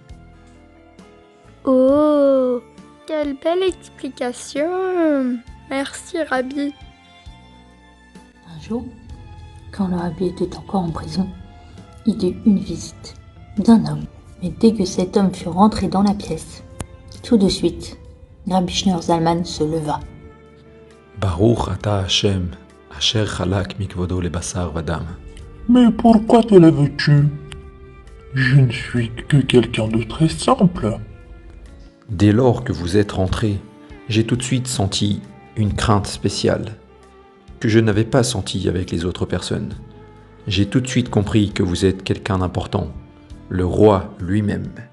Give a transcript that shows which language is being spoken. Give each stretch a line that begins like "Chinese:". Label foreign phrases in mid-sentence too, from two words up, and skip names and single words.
French: Oh, quelle belle explication. Merci, Rabbi. Un jour, quand le rabbi était encore en prison, il eut une visite d'un homme. Mais dès que cet homme fut rentré dans la pièce, tout de suite, Rabbi Schneur Zalman se leva.
Hebrew: ברוך אתה השם, אשר חלק מכבודו לבשר ודם.
French: Mais pourquoi te lèves-tu? Je ne suis que quelqu'un de très simple. Dès lors que vous êtes rentré, j'ai tout de suite senti une crainte spéciale que je n'avais pas sentie avec les autres personnes. J'ai tout de suite compris que vous êtes quelqu'un d'important, le roi lui-même.